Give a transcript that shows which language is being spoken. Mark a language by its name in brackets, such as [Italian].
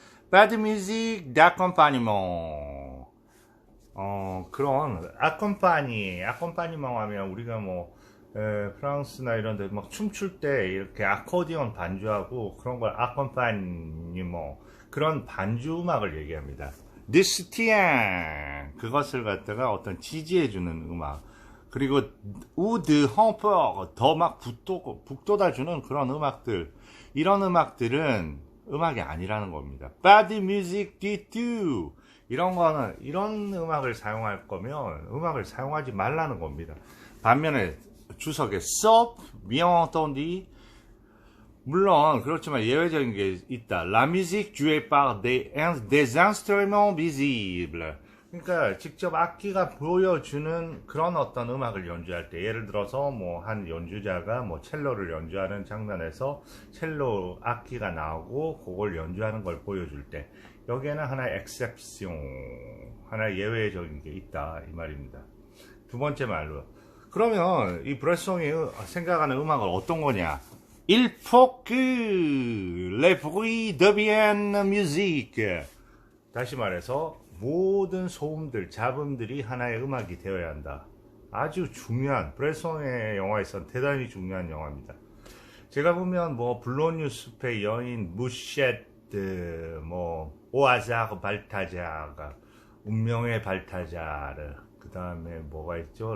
[French] Pas de musique d'accompagnement. [Korean] 그런 accompagnement 하면 우리가 뭐 프랑스나 이런 데 막 춤출 때 이렇게 아코디언 반주하고 그런 걸 accompagnement, 그런 반주 음악을 얘기합니다. [French] de soutien, [Korean] 그것을 갖다가 어떤 지지해주는 음악, 그리고 [French] ou de renfort, [Korean] 더 막 북돋아주는 그런 음악들, 이런 음악들은 음악이 아니라는 겁니다. [French] pas de musique du tout, [Korean] 이런 음악을 사용할 거면 음악을 사용하지 말라는 겁니다. 반면에 주석에 [French] sauf bien entendu, [Korean] 물론 그렇지만 예외적인 게 있다. [French] La musique jouée par des instruments visibles. [Korean] 그러니까 직접 악기가 보여주는 그런 어떤 음악을 연주할 때, 예를 들어서 뭐 한 연주자가 뭐 첼로를 연주하는 장면에서 첼로 악기가 나오고 그걸 연주하는 걸 보여줄 때, 여기에는 하나의 exception, 하나의 예외적인 게 있다 이 말입니다. 두 번째 말로, 그러면 이 브레송이 생각하는 음악은 어떤 거냐? [French] Il faut que les bruits deviennent musique. [Korean] 다시 말해서 모든 소음들, 잡음들이 하나의 음악이 되어야 한다. 아주 중요한, 브레송의 영화에선 대단히 중요한 영화입니다. 제가 보면 뭐 블론유 숲의 여인 무셰트, 뭐 오아자르 발타자르, 운명의 발타자르, 그 다음에 뭐가 있죠?